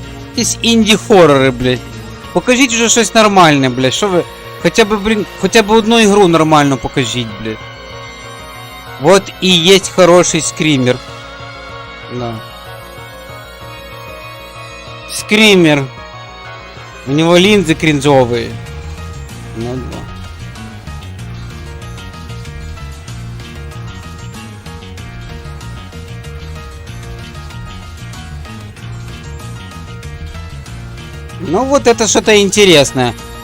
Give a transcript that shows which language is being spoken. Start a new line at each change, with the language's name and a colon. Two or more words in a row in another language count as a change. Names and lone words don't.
Ukrainian: Якісь інді-хоррори, блядь. Покажіть уже щось нормальне, блядь. Що ви... Хоча б одну ігру нормально покажіть, блядь.
Russian: Вот и есть хороший скример. Да. Скример. У него линзы кринжовые. Ну да. Ну вот это что-то интересное.